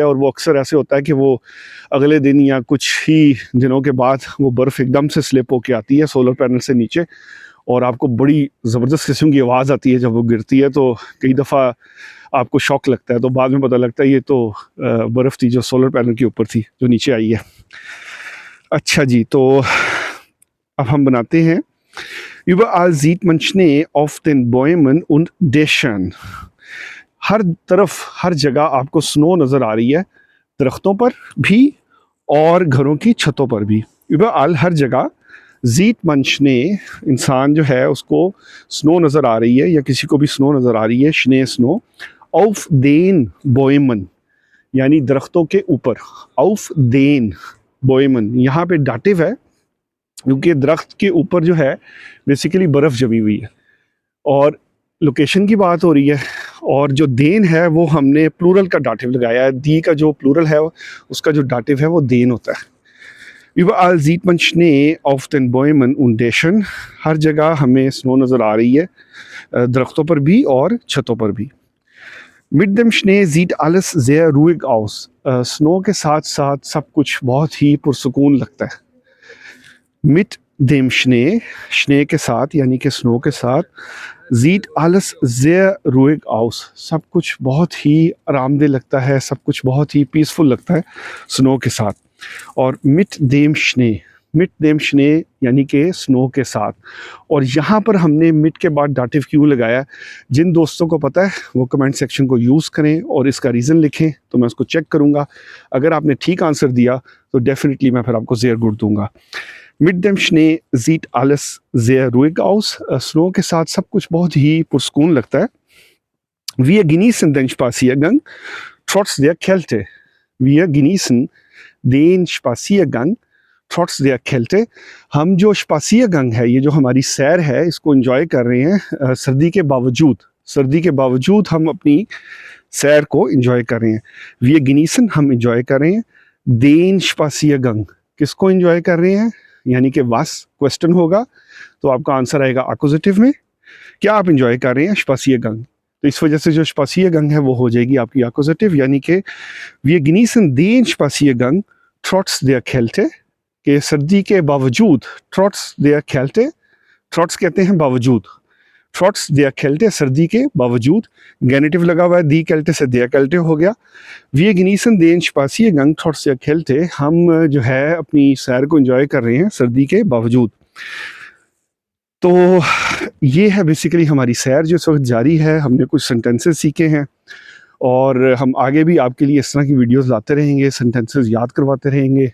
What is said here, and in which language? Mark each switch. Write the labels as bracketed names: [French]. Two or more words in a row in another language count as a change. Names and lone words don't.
[Hindi] और वो अक्सर ऐसे होता है कि वो अगले दिन या कुछ ही दिनों के बाद वो बर्फ़ एकदम से स्लिप होके आती है [English] solar panel [Hindi] से नीचे, और आपको बड़ी ज़बरदस्त किस्म की आवाज़ आती है जब वो गिरती है। तो कई दफ़ा आपको शॉक लगता है, तो बाद में पता लगता है ये तो बर्फ़ थी जो [English] solar panel [Hindi] के ऊपर थी जो नीचे आई है। अच्छा जी, तो अब हम बनाते हैं [German] Überall sieht man Schnee auf den Bäumen und Dächern. [Hindi] हर तरफ हर जगह आपको स्नो नज़र आ रही है, दरख्तों पर भी और घरों की छतों पर भी। Überall हर जगह [German] sieht man Schnee, [Hindi] इंसान जो है उसको स्नो नज़र आ रही है या किसी को भी स्नो नज़र आ रही है, [German] Schnee स्नो। auf den Bäumen [Hindi] यानी दरख्तों के ऊपर, [German] auf den Bäumen [Hindi] यहाँ पे डाटिव है क्योंकि दरख्त के ऊपर जो है बेसिकली बर्फ़ जमी हुई है और लोकेशन की बात हो रही है। और जो देन है वो हमने प्लूरल का डाटिव लगाया है, दी का जो प्लूरल है उसका जो डाटिव है वो देन होता है। [German] Überall sieht man Schnee auf den Bäumen und Dächern, [Hindi] हर जगह हमें स्नो नज़र आ रही है, दरख्तों पर भी और छतों पर भी। [German] Mit dem Schnee sieht alles sehr ruhig aus, [Hindi] स्नो के साथ साथ सब कुछ बहुत ही पुरसुकून लगता है। [German] Mit dem Schnee, Schnee [Hindi] के साथ यानी कि स्नो के साथ, [German] sieht alles sehr ruhig aus, [Hindi] सब कुछ बहुत ही आरामदेह लगता है, सब कुछ बहुत ही पीसफुल लगता है स्नो के साथ। और [German] mit dem Schnee, mit dem Schnee [Hindi] यानी कि स्नो के साथ। और यहाँ पर हमने mit के बाद डाटिव क्यों लगाया, जिन दोस्तों को पता है वो [English] comment section [Hindi] को यूज़ करें और इसका रीज़न लिखें तो मैं उसको चेक करूँगा। अगर आपने ठीक आंसर दिया तो डेफिनेटली मैं फिर आपको [German] sehr gut [Hindi] दूँगा। [German] Mit dem Schnee sieht alles sehr ruhig aus, [Hindi] स्नो के साथ सब कुछ बहुत ही पुरस्कून लगता है। [German] Wir genießen den Spaziergang trotz der Kälte. Wir genießen den Spaziergang trotz der Kälte. [Hindi] हम जो स्पासियरगंग है, ये जो हमारी सैर है, इसको एंजॉय कर रहे हैं सर्दी के बावजूद। सर्दी के बावजूद हम अपनी सैर को एंजॉय कर रहे हैं। [German] Wir genießen [Hindi] हम एंजॉय कर रहे हैं। [German] Den Spaziergang [Hindi] किसको एंजॉय कर रहे हैं, यानी कि वास क्वेश्चन होगा तो आपका आंसर आएगा एक्कुजेटिव में। क्या आप एंजॉय कर रहे हैं स्पासियरगंग, तो इस वजह से जो स्पासियरगंग है वो हो जाएगी आपकी एक्कुजेटिव, यानी कि [German] Wir genießen den Spaziergang trotz der Kälte, [Hindi] कि सर्दी के बावजूद, [German] trotz der Kälte, trotz [Hindi] कहते हैं बावजूद, [German] trotz der Kälte [Hindi] सर्दी के बावजूद, गेनेटिव लगा हुआ है, [German] die Kälte से der Kälte [Hindi] हो गया। [German] Wir genießen den Spaziergang trotz der Kälte, [Hindi] हम जो है अपनी सैर को एंजॉय कर रहे हैं सर्दी के बावजूद। तो ये है बेसिकली हमारी सैर जो इस वक्त जारी है। हमने कुछ सेंटेंसेस सीखे हैं और हम आगे भी आपके लिए इस तरह की वीडियोस लाते रहेंगे, सेंटेंसेस याद करवाते रहेंगे।